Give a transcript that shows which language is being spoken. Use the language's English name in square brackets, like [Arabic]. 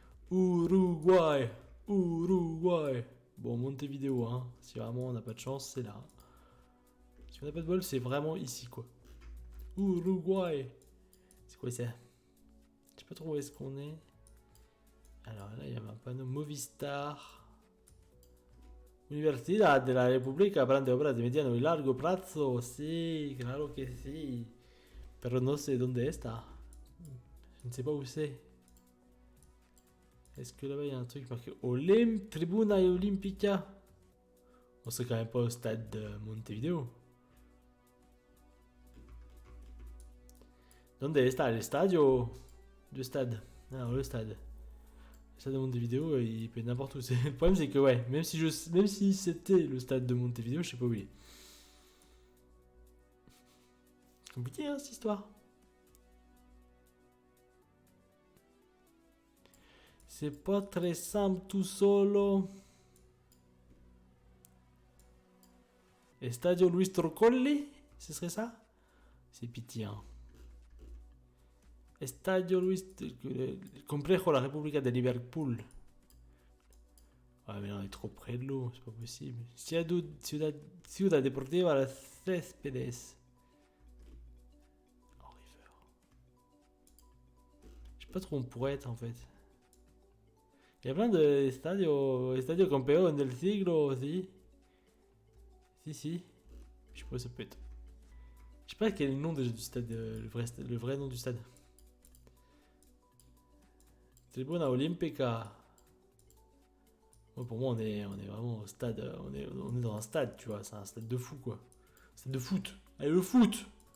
[French] Uruguay. Uruguay. Bon, Montevideo, hein. Si vraiment on n'a pas de chance, c'est là. Si on n'a pas de bol, c'est vraiment ici, quoi. Uruguay. C'est quoi ça? Je sais pas trop où est-ce qu'on est. Alors là, il y a un panneau Movistar. [Spanish] Universidad de la República Grande Obras de Mediano y Largo Plazo. Sí, claro que sí. Pero no sé dónde está. [French] Je ne sais pas où c'est. Est-ce que là-bas il y a un truc marqué Tribuna Olimpica? On serait quand même pas au stade de Montevideo. [Spanish] ¿Dónde está el estadio? [French] Le stade. Non, le stade. Le stade de Montevideo, il peut être n'importe où. Le problème, c'est que, ouais, même si c'était le stade de Montevideo, je sais pas où il est. Compliqué, hein, cette histoire. C'est pas très simple tout solo. Estadio Luis Trocolli, ce serait ça? C'est pitié, hein. Estadio Luis... [Spanish] Complejo La República de Liverpool. [French] Ah mais là on est trop près de l'eau, c'est pas possible. Ciudad Deportiva Las Céspedes. Oh, River. Je sais pas trop où on pourrait être en fait. Il y a plein de Estadio Campeón del Siglo aussi. Si. Je sais pas, ça peut être. Je sais pas quel est le nom déjà du stade, le vrai nom du stade. Tribuna Olímpica. Ouais, pour moi, on est vraiment au stade. On est dans un stade, tu vois. C'est un stade de fou, quoi. Stade de foot. Allez, le foot!